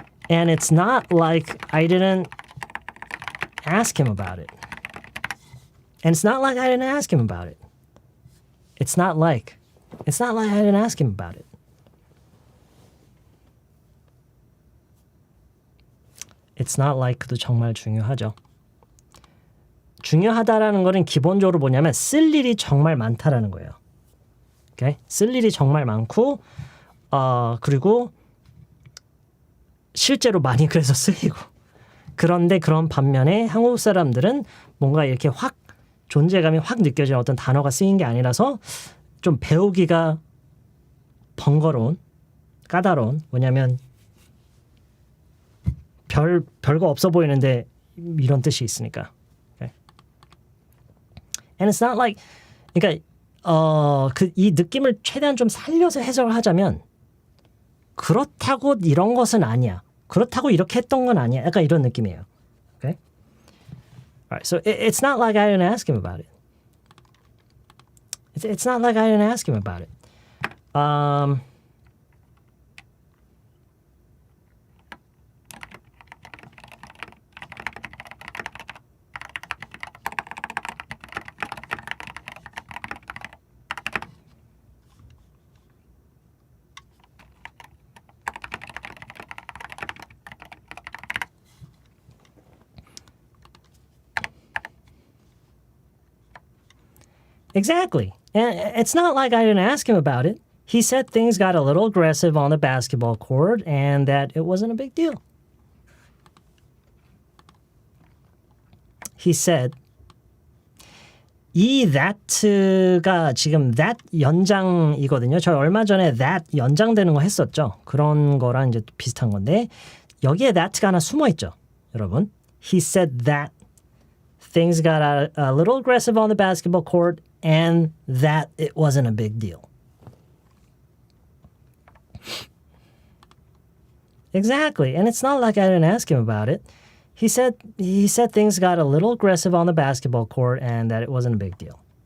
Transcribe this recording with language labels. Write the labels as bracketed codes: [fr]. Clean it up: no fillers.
[en] And it's not like I didn't ask him about it. And it's not like I didn't ask him about it. It's not like. It's not like I didn't ask him about it. [ko] It's not like도 정말 중요하죠. 중요하다라는 거는 기본적으로 뭐냐면 쓸 일이 정말 많다라는 거예요. [en] Okay? [ko] 쓸 일이 정말 많고 그리고 실제로 많이 그래서 쓰이고 그런데 그런 반면에 한국 사람들은 뭔가 이렇게 확 존재감이 확 느껴지는 어떤 단어가 쓰인 게 아니라서 좀 배우기가 번거로운 까다로운 뭐냐면 별거 없어 보이는데 이런 뜻이 있으니까. [en] Okay. [ko] And it's not like 그러니까 이 느낌을 최대한 좀 살려서 해석을 하자면 그렇다고 이런 것은 아니야. 그렇다고 이렇게 했던 건 아니야. 약간 이런 느낌이에요. Okay? [en] Alright, so it's not like I didn't ask him about it. It's not like I didn't ask him about it. Exactly. And it's not like I didn't ask him about it. He said things got a little aggressive on the basketball court and that it wasn't a big deal. He said, [ko] 이 that가 지금 that 연장이거든요. 저희 얼마 전에 that 연장되는 거 했었죠. 그런 거랑 이제 비슷한 건데 여기에 that가 하나 숨어 있죠. 여러분. [en] He said that things got a little aggressive on the basketball court and that it wasn't a big deal. Exactly. And it's not like I didn't ask him about it. He said things got a little aggressive on the basketball court and that it wasn't a big deal.